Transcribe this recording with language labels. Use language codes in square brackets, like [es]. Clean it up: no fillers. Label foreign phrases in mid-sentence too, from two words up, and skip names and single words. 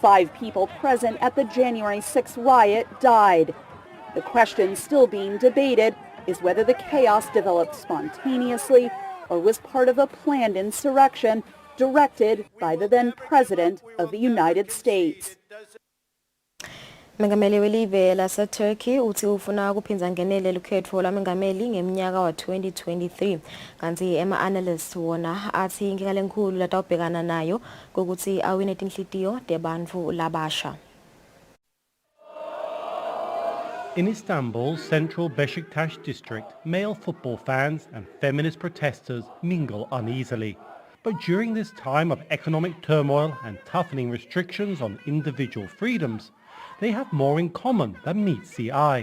[en] 5 people present at the January 6th riot died. The question still being debated is whether the chaos developed spontaneously or was part of a planned insurrection directed by the then President of the United States. [ss] Mengameli welive lase-Turkey uthi ufuna ukuphinza ngenele lukhetho lwamengameli ngeminyaka wa-2023 kanti ama-analysts wona athi inkinga lenkulu latawubhekana nayo kokuthi awine tinhlitiyo tebantfu labasha. [en] In Istanbul's central Beşiktaş district, male football fans and feminist protesters mingle uneasily. But during this time of economic turmoil and toughening restrictions on individual freedoms, they have more in common than meets the eye.